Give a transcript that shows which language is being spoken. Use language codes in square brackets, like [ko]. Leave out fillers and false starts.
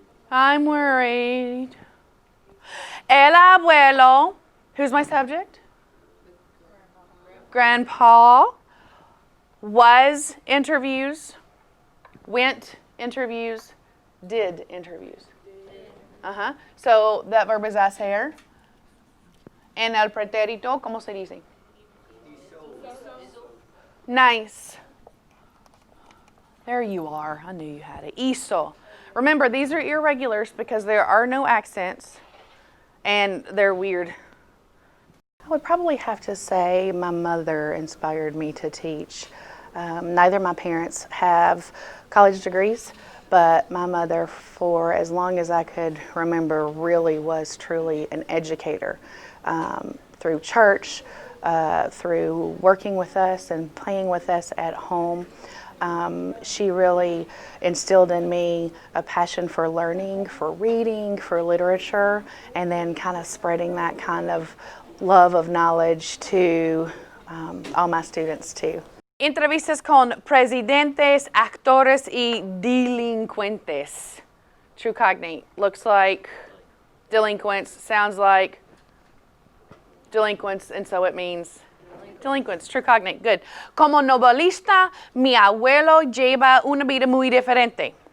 [en] I'm worried. [es] El abuelo, [en] who's my subject? Grandpa. Was interviews. Went interviews, did interviews. So that verb is hacer. [es] En el pretérito, ¿cómo se dice? [en] Nice. There you are. I knew you had it. Hizo. Remember, these are irregulars because there are no accents, and they're weird. I would probably have to say my mother inspired me to teach. Neither of my parents have college degrees, but my mother, for as long as I could remember, really was truly an educator. Through church, through working with us and playing with us at home, she really instilled in me a passion for learning, for reading, for literature, and then kind of spreading that kind of love of knowledge to all my students too. [es] Entrevistas con presidentes, actores y delincuentes. [en] True cognate. Looks like delinquents, sounds like delinquents, and so it means delinquents. True cognate. Good. [es] Como novelista, mi abuelo lleva una vida muy diferente.